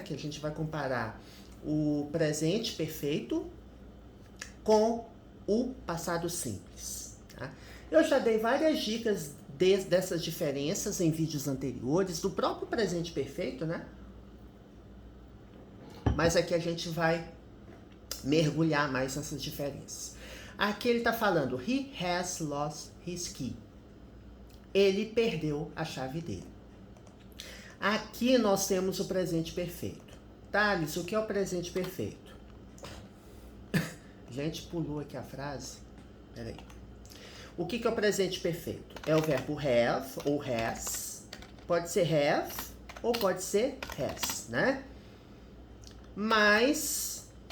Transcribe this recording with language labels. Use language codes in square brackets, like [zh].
[pt] Que a gente vai comparar o presente perfeito com o passado simples, tá? Eu já dei várias dicas dessas diferenças em vídeos anteriores, do próprio presente perfeito, né? Mas aqui a gente vai mergulhar mais nessas diferenças. Aqui ele está falando, [en] he has lost his key. [pt] Ele perdeu a chave dele. Aqui nós temos o presente perfeito. Thales, o que é o presente perfeito? Gente, pulou aqui a frase. Peraí. O que é o presente perfeito? É o verbo have ou has. Pode ser have ou pode ser has, né? Mas